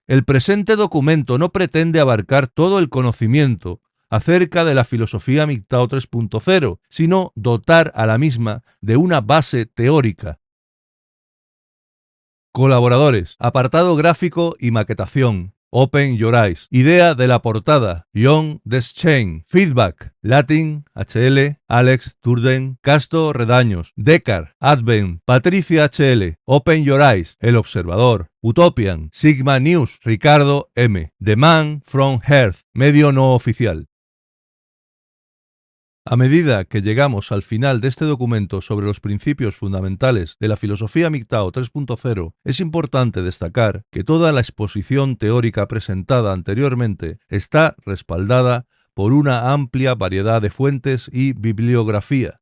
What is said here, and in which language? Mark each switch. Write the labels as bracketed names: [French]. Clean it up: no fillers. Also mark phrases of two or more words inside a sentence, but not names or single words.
[Spanish] El presente documento no pretende abarcar todo el conocimiento acerca de la filosofía MGTOW 3.0, sino dotar a la misma de una base teórica. Colaboradores, apartado gráfico y maquetación. Open Your Eyes. Idea de la portada, John Deschain. Feedback, Latin, HL, Alex Turden, Casto Redaños, Decar, Advent, Patricia HL, Open Your Eyes, El Observador, Utopian, Sigma News, Ricardo M. The Man from Earth, medio no oficial. A medida que llegamos al final de este documento sobre los principios fundamentales de la filosofía MGTOW 3.0, es importante destacar que toda la exposición teórica presentada anteriormente está respaldada por una amplia variedad de fuentes y bibliografía.